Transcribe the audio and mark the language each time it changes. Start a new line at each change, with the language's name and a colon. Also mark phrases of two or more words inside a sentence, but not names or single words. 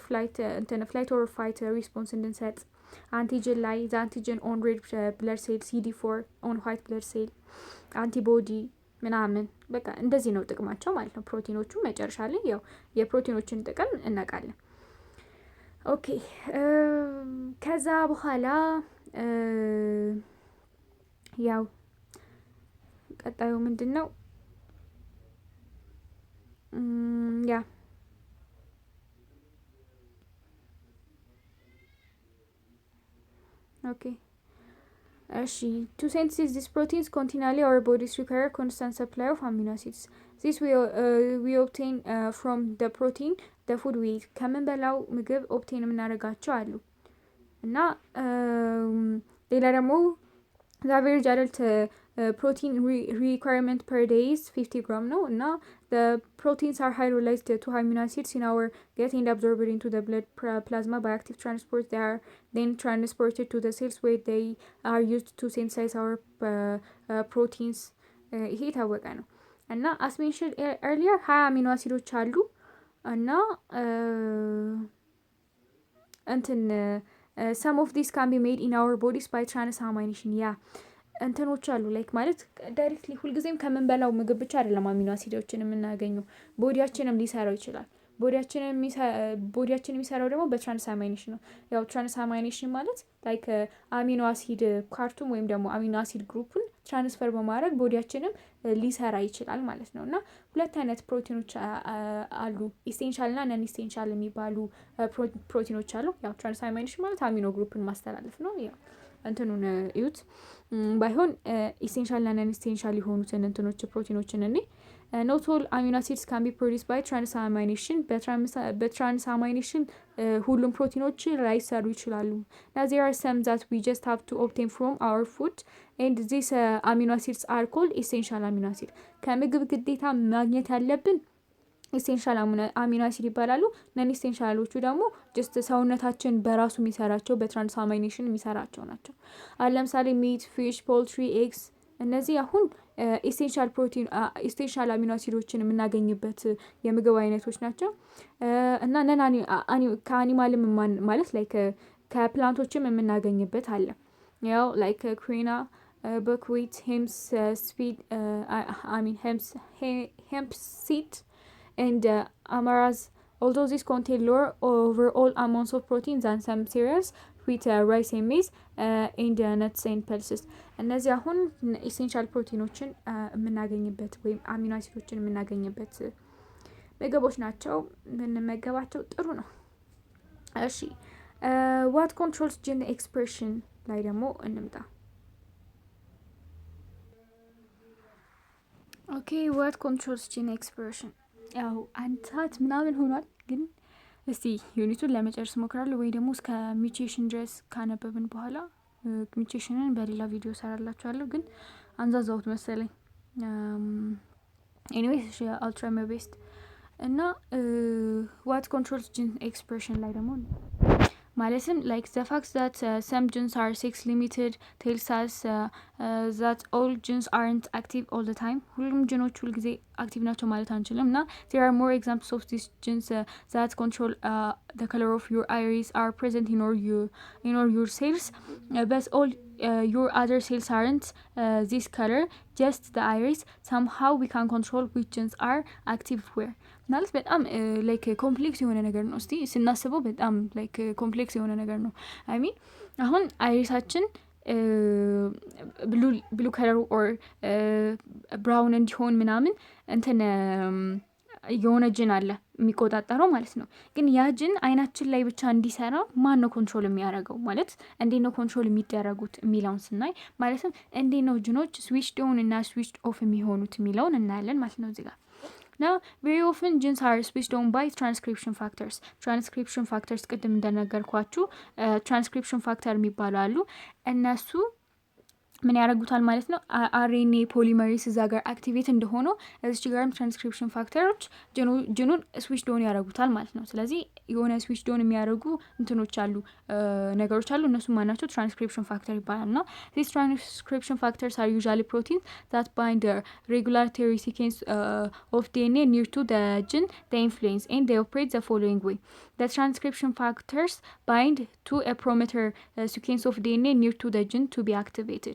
English: or fight response
Amharic: እንድንሰጥ። አንቲጅን ላይ
English: the antigen on red blood cell፣
Amharic: CD4
English: on white blood cell፣
Amharic: አንቲቦዲ ምናምን በቃ እንደዚህ ነው ጥቅማቸው ማለት ነው። ፕሮቲኖቹ መጨረሻ ላይ ያው የፕሮቲኖችን ጥቅም እናውቃለን። ኦኬ ከዛ በኋላ ያው ቀጣዩ ምንድን ነው? ያ ኦኬ እሺ
English: to synthesize these proteins continually our bodies require constant supply of amino acids. This we obtain from the protein the food we eat.
Amharic: ከምንበላው ምግብ ኦብቴን የምናደርጋቸው አሉ እና ሌላ ደግሞ
English: the average adult protein requirement per day is 50 gram
Amharic: ነው እና
English: the proteins are hydrolyzed to amino acids in our gut and absorbed into the blood plasma by active transport. They are then transported to the cells where they are used to synthesize our proteins.
Amharic: ይሄ ታወቀ ነው እና
English: as mentioned earlier
Amharic: 20 አሚኖ አሲዶች አሉ እና እንትን
English: some of these can be made in our bodies by transamination
Amharic: እንትኖች አሉ ላይክ ማለት ዳይሬክትሊ ሁልጊዜም ከምንበላው ምግብ ብቻ አይደለም አሚኖ አሲዶችን የምናገኘው ቦዲያችንም ሊሰራው ይችላል። ቦዲያችን የሚሰራው ደግሞ በትራንስአማይኔሽን ነው። ያው ትራንስአማይኔሽን ማለት ላይክ አሚኖ አሲድ ካርቱም ወይም ደግሞ አሚኖ አሲድ ግሩፑን ትራንስፈር በማድረግ ቦዲያችንም ሊሰራ ይችላል ማለት ነው። እና ሁለት አይነት ፕሮቲኖች አሉ፣ ኢሴንሻል እና
English: non essential
Amharic: የሚባሉ ፕሮቲኖች አሉ። ያው ትራንስአማይኔሽን ማለት አሚኖ ግሩፕን ማስተላለፍ ነው። ያው እንትኑን እዩት ባይሆን ኢሴንሻል እና
English: non essential
Amharic: የሆኑትን እንትኖች ፕሮቲኖችን እኔ
English: not all amino acids can be produced by transamination
Amharic: በትራንስአማይኔሽን ሁሉም ፕሮቲኖች ላይሰሩ ይችላሉ።
English: now there are some that we just have to obtain from our food and these amino acids are called essential amino acids
Amharic: ከምግብ ግዴታ ማግኘት ያለብን
English: essential amino acid
Amharic: ይባላሉ። ነን ኢሴንሻሎቹ ደግሞ ጀስት ሰውነታችን በራሱ የሚሰራቸው በትራንስአማይኔሽን የሚሰራቸው ናቸው። ለምሳሌ
English: meat, fish, poultry, eggs
Amharic: እነዚህ አሁን
English: essential protein essential amino
Amharic: አሲዶችን የምናገኝበት የምግብ አይነቶች ናቸው። እና ነን ከአኒማልም ማለት ላይክ ከፕላንቶችም የምናገኝበት አለ። ያው ላይክ
English: quinoa, buckwheat, hemps speed hemp seed and amaras, although these contain lower overall amounts of protein than some cereals with rice and maize and nuts and pulses
Amharic: እነዚህ አሁን ኢሴንሻል ፕሮቲኖችን የምናገኝበት ወይም አሚኖ አሲዶችን የምናገኝበት ምግቦች ናቸው። ብንመገባቸው ጥሩ ነው።
English: እሺ what controls gene expression
Amharic: ላይ ደግሞ እንምጣ።
English: okay what controls gene expression
Amharic: ያው አንድ ሰዓት ምናምን ሆኗል፣ ግን እስቲ ዩኒቱን ለመጨረስ ሞክራለሁ ወይ ደግሞ እስከ ሚውቴሽን ድረስ ካነበብን በኋላ ሚውቴሽንን በሌላ ቪዲዮ ሰራላችኋለሁ፣ ግን አንዛዛውት መሰለኝ።
English: ኤኒዌይስ እሺ I'll try my best እና what controls gene expression
Amharic: ላይ ደግሞ ማለትም
English: like the fact that some genes are sex limited tells us that all genes aren't active all the time
Amharic: ሁሉም ጂኖች ሁሉ ጊዜ አክቲቭ ናቸው ማለት አንችልም።
English: እና there are more examples of these genes that control the color of your iris are present in all your cells but all your other cells aren't this color, just the iris. Somehow we can control which genes are active where
Amharic: ማለት በጣም ላይክ ኮምፕሌክስ የሆነ ነገር ነው። እስቲ ስናስበው በጣም ላይክ ኮምፕሌክስ የሆነ ነገር ነው።
English: I mean
Amharic: አሁን አይሪሳችን
English: blue color or brown
Amharic: እንዲሆን ምናምን እንትን የሆነ ጅን አለ የሚቆጣጠረው ማለት ነው። ግን ያ ጅን አይናችን ላይ ብቻ እንዲሰራ ማን ነው ኮንትሮል የሚያደርገው? ማለት እንዴት ነው ኮንትሮል የሚደረጉት የሚለውን ስናይ ማለትም እንዴት ነው ጅኖች
English: switched on
Amharic: እና
English: switched off
Amharic: የሚሆኑት የሚለውን እናያለን ማለት ነው እዚህ ጋር።
English: Now very often genes are switched on by transcription factors. Transcription factors
Amharic: ቅድም እንደነገርኳችሁ
English: transcription factor
Amharic: የሚባሉ አሉ። እነሱ ምን ያደርጉታል ማለት ነው?
English: RNA polymerase
Amharic: እዛ ጋር አክቲቬት እንደሆነው እዚህ ጋርም
English: transcription factors
Amharic: ጅኑን
English: switch on
Amharic: ያደርጉታል ማለት ነው። ስለዚህ የሆነ
English: switch on
Amharic: የሚያደርጉ እንትኖች አሉ ነገሮች አሉ። እነሱ ማናቸው? ትራንስክሪፕሽን ፋክተር ይባላል። እና
English: these transcription factors are usually proteins that bind the regulatory sequence of DNA near to the gene they influence and they operate the following way. The transcription factors bind to a promoter sequence of DNA near to the gene to be activated.